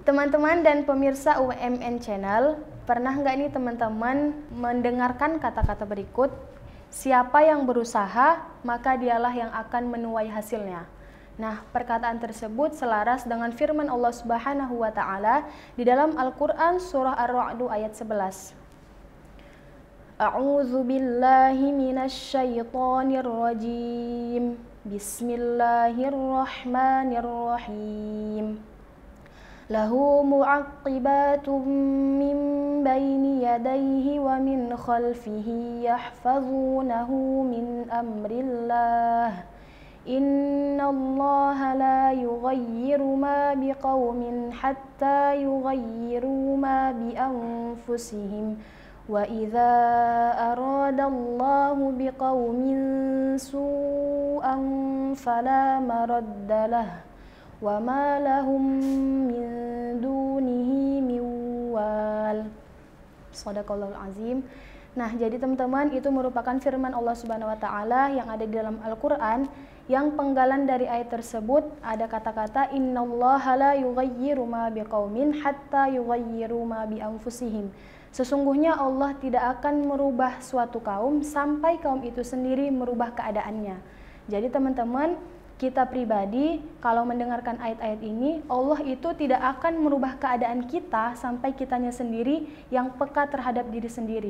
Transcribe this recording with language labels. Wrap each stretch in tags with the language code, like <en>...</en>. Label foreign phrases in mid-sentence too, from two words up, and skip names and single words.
<id>Teman-teman dan pemirsa UMN Channel, pernah nggak nih teman-teman mendengarkan kata-kata berikut? Siapa yang berusaha, maka dialah yang akan menuai hasilnya. Nah, perkataan tersebut selaras dengan firman Allah</id> <ar>سبحانه وتعالى</ar> <id>di dalam Al-Qur'an surah Ar-Ra'd ayat 11.</id> <ar>أعوذ بالله من الشيطان الرجيم. Bismillahirrahmanirrahim. له معقبات من بين يديه ومن خلفه يحفظونه من أمر الله. إن الله لا يغير ما بقوم حتى يغيروا ما بأنفسهم وإذا أراد الله بقوم سوءا فلا مرد له وما لهم من دونه من وال. صدق الله العظيم.</ar> <id>Nah, jadi teman-teman, itu merupakan firman Allah</id> <ar>سبحانه وتعالى</ar> <id>yang ada di dalam Al-Qur'an, yang penggalan dari ayat tersebut ada kata-kata</id> <ar>إن الله لا يغير ما بقوم حتى يغيروا ما بأنفسهم.</ar> <id>Sesungguhnya Allah tidak akan merubah suatu kaum sampai kaum itu sendiri merubah keadaannya. Jadi teman-teman, kita pribadi kalau mendengarkan ayat-ayat ini, Allah itu tidak akan merubah keadaan kita sampai kitanya sendiri yang peka terhadap diri sendiri.</id>